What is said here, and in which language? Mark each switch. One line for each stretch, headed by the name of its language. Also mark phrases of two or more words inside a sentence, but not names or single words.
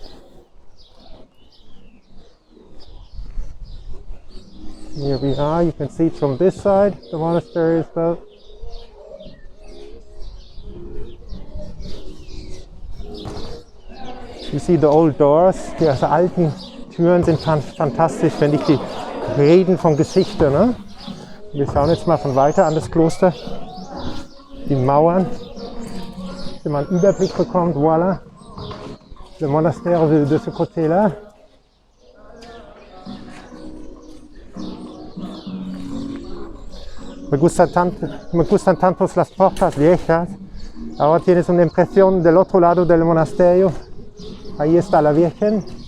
English: Here we are. You can see it from this side, the monastery is built. You see the old doors.
German: Die alten Türen sind fantastisch, wenn ich die reden von Geschichte. Ne? Wir schauen jetzt mal von weiter an das Kloster. Die Mauern. Wenn man einen Überblick bekommt,
French: voilà. Le monastère de ce côté-là.
Spanish: Me gustan tanto las puertas viejas. Ahora tienes una impresión del otro lado del monasterio. Ahí está la Virgen.